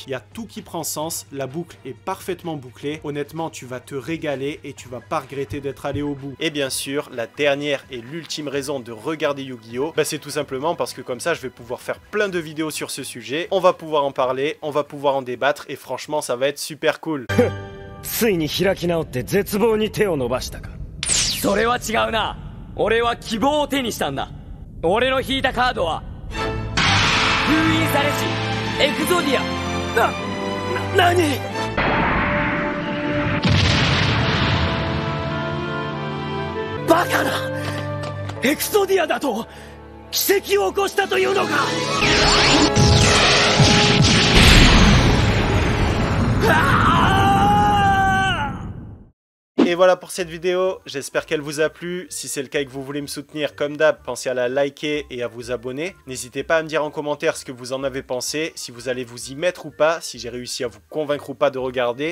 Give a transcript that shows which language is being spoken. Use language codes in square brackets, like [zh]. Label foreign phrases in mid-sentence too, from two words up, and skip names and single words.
[fr] Il y a tout qui prend sens, la boucle est parfaitement bouclée, honnêtement tu vas te régaler et tu vas pas regretter d'être allé au bout. Et bien sûr, la dernière et l'ultime raison de regarder Yu-Gi-Oh! C'est tout simplement parce que comme ça je vais pouvoir faire plein de vidéos sur ce sujet, on va pouvoir en parler, on va pouvoir en débattre, et franchement ça va être super cool. [ja] ついに開き直って絶望に手を伸ばしたか。それは違うな。俺は希望を手にしたんだ。俺の引いたカードは封印されしエクゾディア。何？バカな！エクソディアだと奇跡を起こしたというのか。 [fr] Et voilà pour cette vidéo, j'espère qu'elle vous a plu. Si c'est le cas et que vous voulez me soutenir comme d'hab, pensez à la liker et à vous abonner. N'hésitez pas à me dire en commentaire ce que vous en avez pensé, si vous allez vous y mettre ou pas, si j'ai réussi à vous convaincre ou pas de regarder.